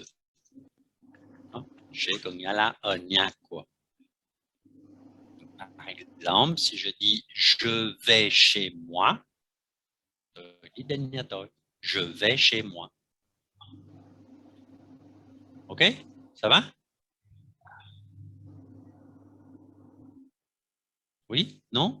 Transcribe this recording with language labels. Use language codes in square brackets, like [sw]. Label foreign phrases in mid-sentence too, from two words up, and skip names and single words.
[fr] Hein? [vi] Chez có nghĩa là ở nhà của. [fr] Par exemple, si je dis je vais chez moi, je vais chez moi. Ok? Ça va? Oui? Non?